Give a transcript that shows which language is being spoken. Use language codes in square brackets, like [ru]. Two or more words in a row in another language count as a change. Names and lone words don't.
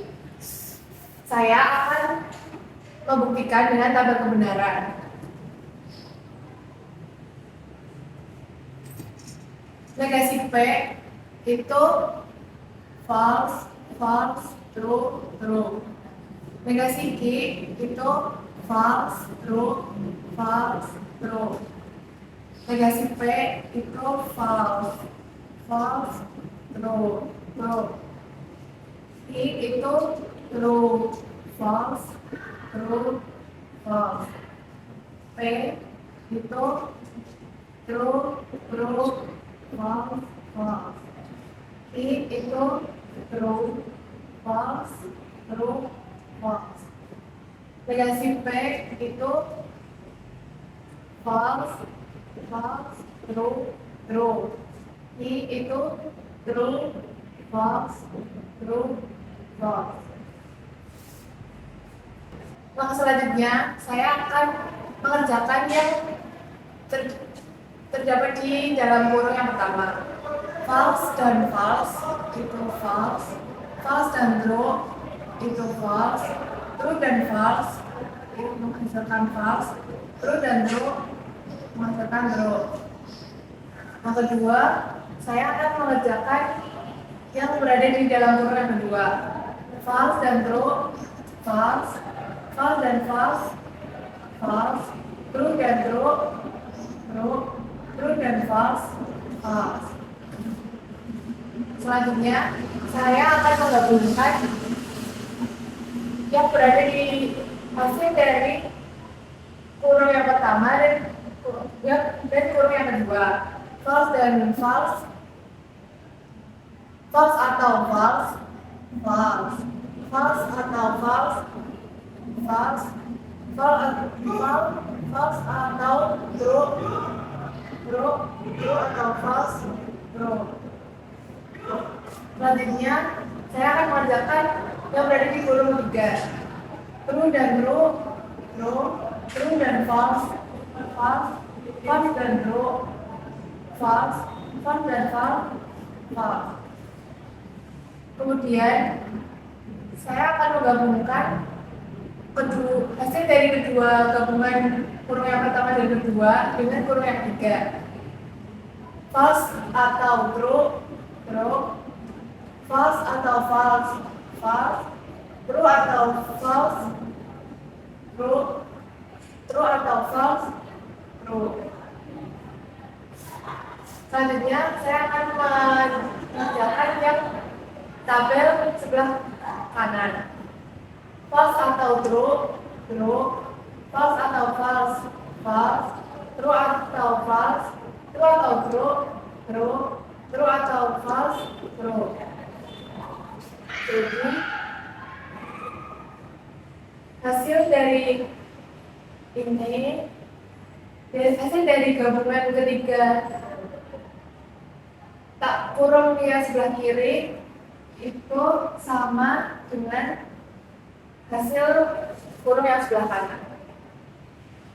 [id] Saya akan membuktikan dengan tabel kebenaran. Negasi P itu [en] false, false, true, true. [id] Negasi Q itu [en] false, true, false, true. [id] Negasi P itu [en] false, false, true, true. Q itu true, false, true, false. P itu true, true, false, false. I itu true, false, true, false. [id] Negasi P itu [en] false, false, true, true. I itu true, false, true, false. [id] Maka selanjutnya saya akan mengerjakan yang terdapat di dalam kurung yang pertama. [en] False dan false itu false, false dan true itu false, true dan false itu menghasilkan false, true dan true menghasilkan true. [id] Yang kedua, saya akan mengerjakan yang berada di dalam kurung yang kedua. [en] False dan true, false, false dan false, false, true dan true, true, true dan false, false. [id] Selanjutnya, saya akan menggabungkan yang berada di hasil dari kurung yang pertama dan kurung yang kedua. [en] False dan false, false atau false, false, false atau false, false, false atau true, true, true atau false, true. [id] Selanjutnya, saya akan mengerjakan yang berada di kurung ketiga. [en] True dan true, true, true dan false, false, false dan true, false, false dan false, false. [id] Kemudian, saya akan menggabungkan hasil dari kedua gabungan kurung yang pertama dan kedua dengan kurung yang ketiga. [en] False atau true, true, false atau false, false, true atau false, true, true atau false, true. [id] Selanjutnya saya akan mengerjakan yang tabel sebelah kanan. [en] False atau true, true, false atau false, false, true atau false, true atau true, true, true atau false, true. [id] Jadi hasil dari ini, hasil dari gabungan ketiga tak kurung yang sebelah kiri itu sama dengan hasil kurung yang sebelah kanan.